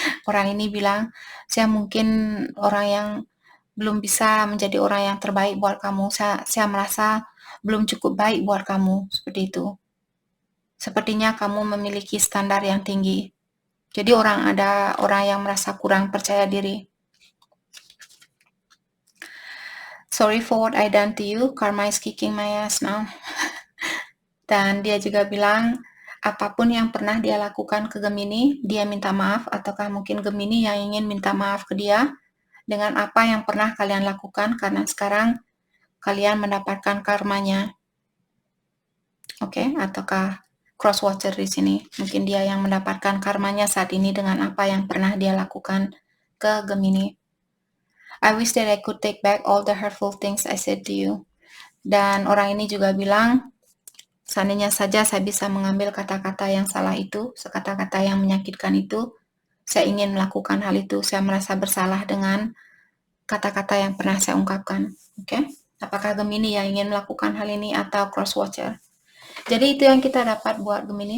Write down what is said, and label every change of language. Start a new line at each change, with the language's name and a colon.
Indonesian: Orang ini bilang, saya mungkin orang yang belum bisa menjadi orang yang terbaik buat kamu. Saya merasa belum cukup baik buat kamu, seperti itu. Sepertinya kamu memiliki standar yang tinggi. Jadi ada orang yang merasa kurang percaya diri.
English: Sorry for what I done to you. Karma is kicking my ass now.
Indonesian: Dan dia juga bilang, apapun yang pernah dia lakukan ke Gemini, dia minta maaf, ataukah mungkin Gemini yang ingin minta maaf ke dia dengan apa yang pernah kalian lakukan, karena sekarang kalian mendapatkan karmanya. Oke, ataukah Cross Watcher di sini, mungkin dia yang mendapatkan karmanya saat ini dengan apa yang pernah dia lakukan ke Gemini.
English: I wish that I could take back all the hurtful things I said to you.
Indonesian: Dan orang ini juga bilang, seandainya saja saya bisa mengambil kata-kata yang salah itu, kata-kata yang menyakitkan itu, saya ingin melakukan hal itu. Saya merasa bersalah dengan kata-kata yang pernah saya ungkapkan. Oke? Apakah Gemini yang ingin melakukan hal ini atau Cross Watcher? Jadi itu yang kita dapat buat Gemini.